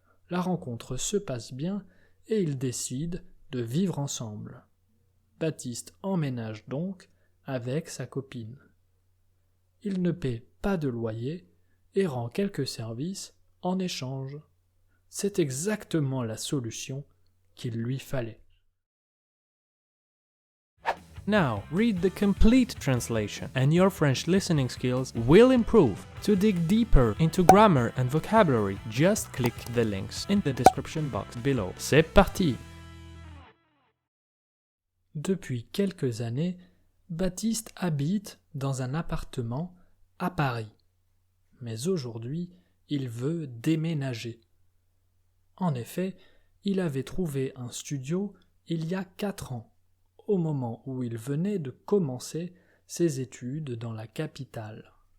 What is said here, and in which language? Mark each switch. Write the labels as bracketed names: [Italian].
[French] La rencontre se passe bien et ils décident de vivre ensemble. Baptiste emménage donc avec sa copine. Il ne paie pas de loyer et rend quelques services en échange. C'est exactement la solution qu'il lui fallait. [English] Now, read the complete translation and your French listening skills will improve. To dig deeper into grammar and vocabulary, just click the links in the description box below. [French] C'est parti! Depuis quelques années, Baptiste habite dans un appartement à Paris. Mais aujourd'hui, il veut déménager. En effet, il avait trouvé un studio il y a 4 ans, au moment où il venait de commencer ses études dans la capitale.